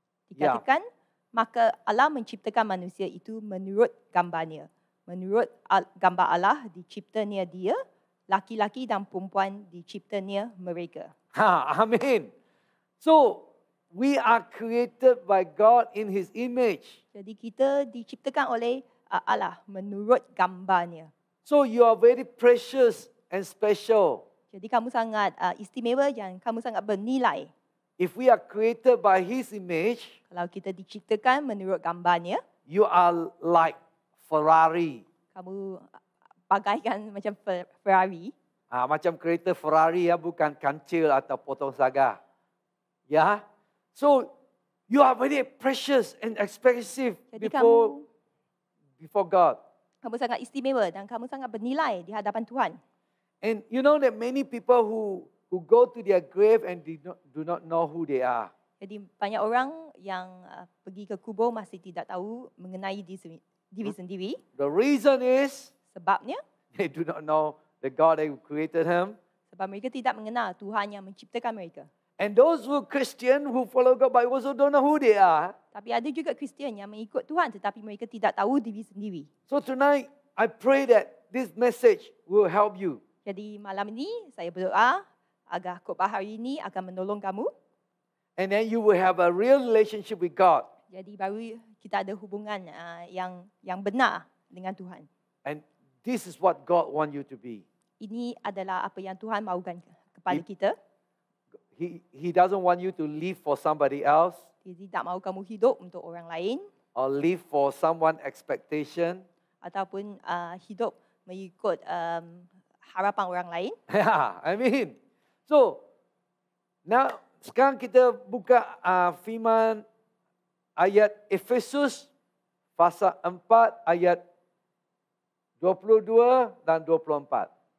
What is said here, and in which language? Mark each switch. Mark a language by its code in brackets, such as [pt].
[ms] Dikatakan, maka Allah menciptakan manusia itu menurut gambarnya. Menurut gambar Allah diciptanya dia, laki-laki dan perempuan diciptanya mereka. Amen. [en] So we are created by God in His image. [ms] Jadi kita diciptakan oleh Allah menurut gambarnya. [en] So you are very precious and special. [ms] Jadi kamu sangat istimewa dan kamu sangat bernilai. [en] If we are created by His image, [ms] Kalau kita diciptakan menurut gambarnya, [en] you are like Ferrari. [ms] kamu bagaikan macam Ferrari. Macam kereta Ferrari ya, bukan kancil atau potong saga. Ya. [en] So you are very precious and expensive [ms] Jadi [en] before God. [ms] kamu sangat istimewa dan kamu sangat bernilai di hadapan Tuhan. [en] And you know that many people who go to their grave and do not know who they are. [ms] Jadi banyak orang yang pergi ke kubur masih tidak tahu mengenai diri sendiri. [en] The reason is [ms] Sebabnya, [en] they do not know the God that created him. [ms] sebab mereka tidak mengenal Tuhan yang menciptakan mereka. [en] And those who are Christian, who follow God, but also don't know who they are. [ms] Tapi ada juga Kristian yang mengikut Tuhan tetapi mereka tidak tahu diri sendiri. [en] So tonight, I pray that this message will help you. [ms] Jadi malam ini saya berdoa agar khotbah hari ini akan menolong kamu. [en] And then you will have a real relationship with God. [ms] Jadi baru kita ada hubungan yang benar dengan Tuhan. [en] And this is what God wants you to be. [ms] Ini adalah apa yang Tuhan mahukan kepada kita. [en] He doesn't want you to live for somebody else [ms] Dia tidak mahu kamu hidup untuk orang lain [en] or live for someone expectation. [ms] ataupun hidup mengikut harapan orang lain. [en] Yeah, I mean. So, now [ms] sekarang kita buka firman ayat Efesus pasal 4 ayat 22 dan 24.